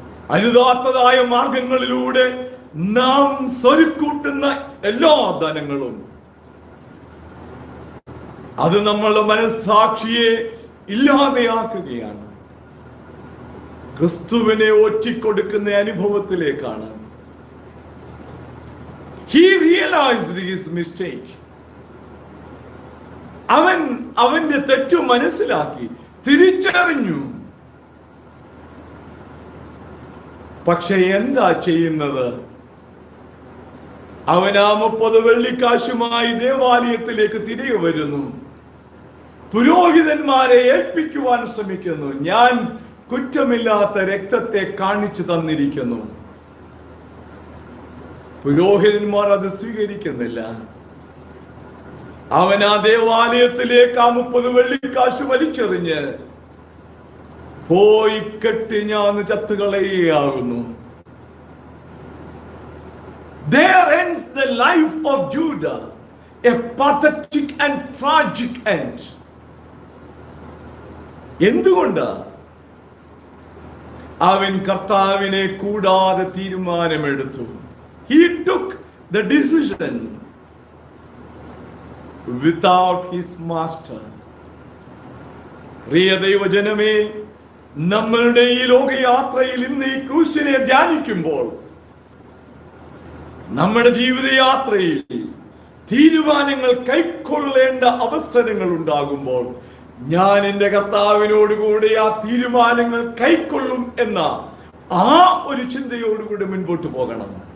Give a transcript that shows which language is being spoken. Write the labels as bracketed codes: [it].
[ml] അരുതാത്തതായ മാർഗങ്ങളിലൂടെ നാം സ്വരുക്കൂട്ടുന്ന എല്ലാ ധനങ്ങളും അത് നമ്മളുടെ മനസാക്ഷിയെ ഇല്ലാതെയാക്കുകയാണ്. ക്രിസ്തുവിനെ ഒറ്റിക്കൊടുക്കുന്ന അനുഭവത്തിലേക്കാണ്. [en] He realized his mistake. [ml] അവന്റെ തെറ്റു മനസ്സിലാക്കി, തിരിച്ചറിഞ്ഞു. പക്ഷെ എന്താ ചെയ്യുന്നത്? അവൻ ആ 30 വെള്ളിക്കാശുമായി ദേവാലയത്തിലേക്ക് തിരികെ വരുന്നു. പുരോഹിതന്മാരെ ഏൽപ്പിക്കുവാൻ ശ്രമിക്കുന്നു. ഞാൻ കുറ്റമില്ലാത്ത രക്തത്തെ കാണിച്ചു തന്നിരിക്കുന്നു. പുരോഹിതന്മാർ അത് സ്വീകരിക്കുന്നില്ല. അവൻ ആ ദേവാലയത്തിലേക്ക് ആ 30 വെള്ളിക്കാശ് വലിച്ചെറിഞ്ഞ് പോയി കെട്ടി ഞാൻ ചത്തുകളയുകയാകുന്നു. [en] There ends the life of Judah, a pathetic and tragic end. [ml] എന്തുകൊണ്ട്? അവൻ കർത്താവിനെ കൂടാതെ തീരുമാനമെടുത്തു. [en] He took the decision without his master. [ml] പ്രിയ ദൈവജനമേ, നമ്മളുടെ ഈ ലോകയാത്രയിൽ ഇന്ന് ഈ ക്രൂശിനെ ധ്യാനിക്കുമ്പോൾ നമ്മുടെ ജീവിതയാത്രയിൽ തീരുമാനങ്ങൾ കൈക്കൊള്ളേണ്ട അവസരങ്ങൾ ഉണ്ടാകുമ്പോൾ ഞാൻ എന്റെ കർത്താവിനോടുകൂടി ആ തീരുമാനങ്ങൾ കൈക്കൊള്ളും എന്ന ആ ഒരു ചിന്തയോടുകൂടി മുൻപോട്ട് പോകണം.